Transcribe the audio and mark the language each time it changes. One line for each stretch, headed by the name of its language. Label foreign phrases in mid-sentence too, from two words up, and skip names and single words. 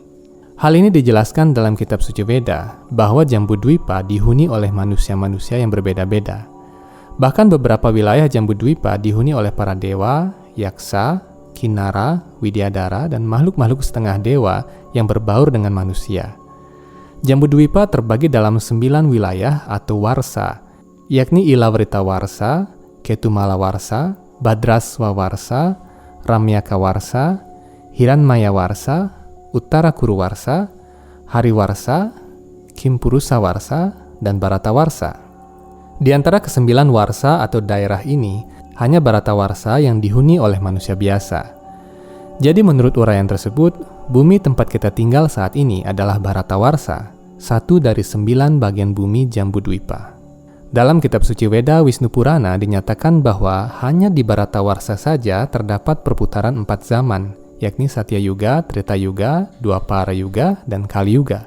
Indonesian: Hal ini dijelaskan dalam kitab suci Weda bahwa Jambudwipa dihuni oleh manusia-manusia yang berbeda-beda. Bahkan beberapa wilayah Jambudwipa dihuni oleh para dewa, yaksa, kinara, widyadara, dan makhluk-makhluk setengah dewa yang berbaur dengan manusia. Jambudwipa terbagi dalam 9 wilayah atau warsa, yakni Ilavrita Warsa, Ketumala Warsa, Badraswa Warsa, Ramyaka Warsa, Hiranmaya Warsa, Uttara Kuru Warsa, Hariwarsa, Kimpurusa Warsa, dan Bharata Warsa. Di antara ke-9 warsa atau daerah ini, hanya Bharata Warsa yang dihuni oleh manusia biasa. Jadi menurut uraian tersebut, bumi tempat kita tinggal saat ini adalah Bharata Warsa, satu dari 9 bagian bumi Jambudwipa. Dalam kitab suci Weda Wisnu Purana dinyatakan bahwa hanya di Bharata Warsa saja terdapat perputaran 4 zaman, yakni Satya Yuga, Treta Yuga, Dwapara Yuga, dan Kali Yuga.